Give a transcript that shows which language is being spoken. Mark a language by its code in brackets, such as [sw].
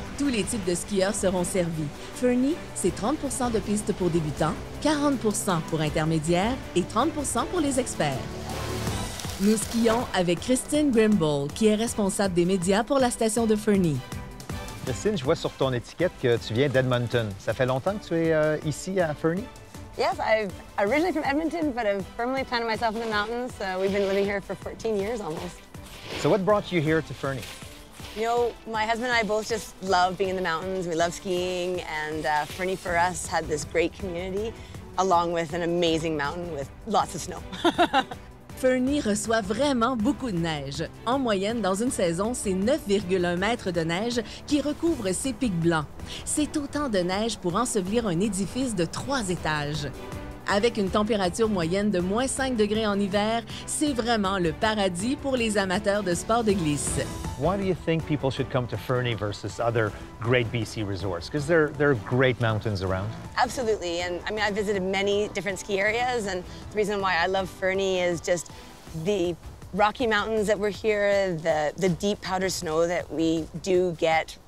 [fr] Tous les types de skieurs seront servis. Fernie, c'est 30 % de pistes pour débutants, 40 % pour intermédiaires et 30 % pour les experts. Nous skions avec Christine Grimble, qui est responsable des médias pour la station de Fernie. Christine, je vois sur ton étiquette que tu viens d'Edmonton. Ça fait longtemps que tu es ici à Fernie? [en] Yes, I'm originally from Edmonton, but I've firmly planted myself in the mountains. We've been living here for 14 years almost. So what brought you here to Fernie? You know, my husband and I both just love being in the mountains. We love skiing, and Fernie for us had this great community, along with an amazing mountain with lots of snow. [fr] Fernie reçoit vraiment beaucoup de neige. En moyenne, dans une saison, c'est 9,1 mètres de neige qui recouvre ces pics blancs. C'est autant de neige pour ensevelir un édifice de 3 étages. Avec une température moyenne de moins 5 degrés en hiver, c'est vraiment le paradis pour les amateurs de sport de glisse. [en] Why do you think people should come to Fernie versus other great BC resorts? Because there are great mountains around. Absolutely, and I mean, I visited many different ski areas, and the reason why I love Fernie is just the Rocky Mountains that were here, the deep powder snow that we do get.